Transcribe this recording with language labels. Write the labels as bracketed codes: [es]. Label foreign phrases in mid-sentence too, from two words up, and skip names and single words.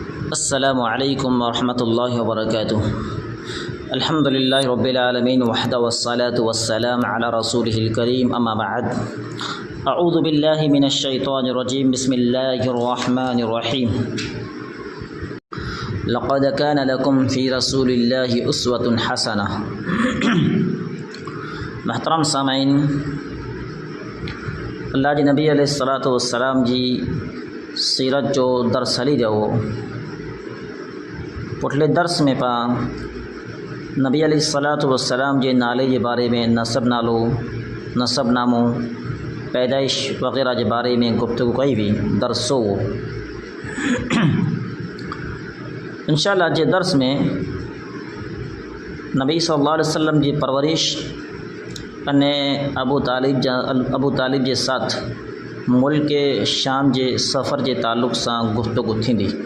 [ar] السلام علیکم ورحمۃ اللہ وبرکاتہ۔ الحمد للہ رب العالمین وحدہ والصلاة والسلام علی رسولہ الکریم، اما بعد، اعوذ باللہ من الشیطان الرجیم، بسم اللہ الرحمن الرحیم۔ لقد کان لکم فی رسول اللہ اسوۃ حسنہ۔ [sd] محترم سامعین، اللہ جی نبی [ar] علیہ الصلاۃ والسلام [sd] جی سیرت جو درس ہلی رہو پٹھلے درس میں پا نبی [ar] علیہ الصلاۃ والسلام [sd] جے نالے جے بارے میں نسب نالو، نسب نامو، پیدائش وغیرہ جے بارے میں گفتگو کئی بھی درس ہو۔ [ar] انشاءاللہ [sd] جے درس میں نبی [ar] صلی اللہ علیہ وسلم [sd] جی پرورش انے ابو طالب جے ساتھ ملک شام جے سفر جے تعلق سے گفتگو تھیندی۔